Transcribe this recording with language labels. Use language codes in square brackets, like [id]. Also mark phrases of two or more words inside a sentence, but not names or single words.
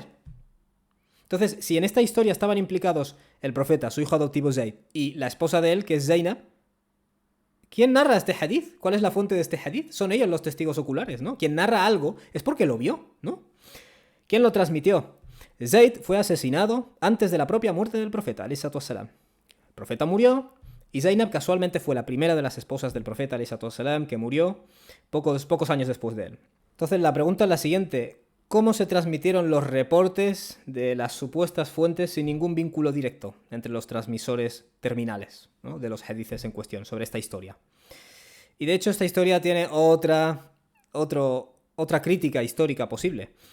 [es] Entonces, si en esta historia estaban implicados el profeta, su hijo adoptivo Zayd, y la esposa de él, que es Zainab, ¿quién narra este hadith? ¿Cuál es la fuente de este hadith? Son ellos los testigos oculares, ¿no? Quien narra algo es porque lo vio, ¿no? ¿Quién lo transmitió? Zayd fue asesinado antes de la propia muerte del profeta, [ar] عليه الصلاة والسلام. [es] El profeta murió y Zainab casualmente fue la primera de las esposas del profeta, [ar] عليه الصلاة والسلام, [es] que murió pocos años después de él. Entonces la pregunta es la siguiente: ¿cómo se transmitieron los reportes de las supuestas fuentes sin ningún vínculo directo entre los transmisores terminales, ¿no? De los hadices en cuestión sobre esta historia? Y de hecho esta historia tiene otra crítica histórica posible.